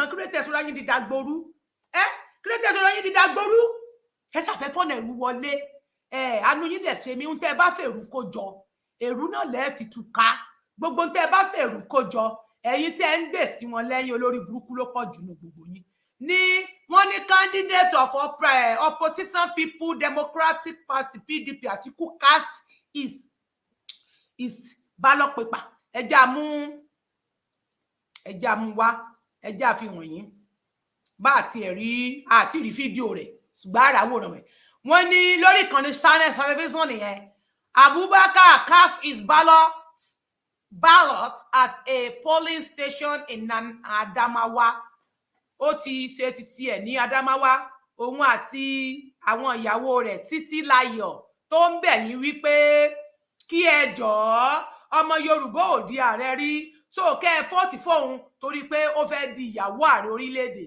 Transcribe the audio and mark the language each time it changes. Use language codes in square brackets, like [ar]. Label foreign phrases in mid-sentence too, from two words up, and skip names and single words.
[yo] Kí ló tẹ̀ sọ́ra yín di dagboru? Kí ló tẹ̀ sọ́ra yín di dagboru? Ẹ ṣàfẹ́ fọ́nà ẹ̀rú wọlé. Àánú yín dẹ̀ ṣe mí ń tẹ́ bá fèrú kó jọ. Èrú náà lẹ́ẹ̀ fi túká. Gbogbo ń tẹ́ bá fèrú kó jọ. Ẹ̀yin tẹ́ ń gbè sí wọn lẹ́yìn olórí burúkú ló pọ̀ jù ní gbogbo yín. Wọ́n ní [en] candidate of opposition people Democratic Party PDP Atiku cast is ballot paper. [yo] Ẹjẹ́ àmú wá, ẹjẹ́ àfihàn yín. Bá àti rí fídíò rẹ̀ ṣùgbọ́n àràwòrán rẹ̀. Wọ́n ní lórí ìkànnì [en] channel television [yo] nìyẹn. [en] Abubakar cast his ballot at a polling station in Adamawa. [yo] Ó ti ṣe títí ẹ̀ ní Adamawa. Òun àti àwọn ìyàwó rẹ̀ Títílayọ̀ tó ń bẹ̀ yín wípé kí ẹ jọ̀ọ́ ọmọ Yorùbá ò di ààrẹ rí. So kẹ́ ẹ fọ́ọ̀tì fóun torí pé ó fẹ́ di ìyàwó ààrẹ orílẹ̀-èdè.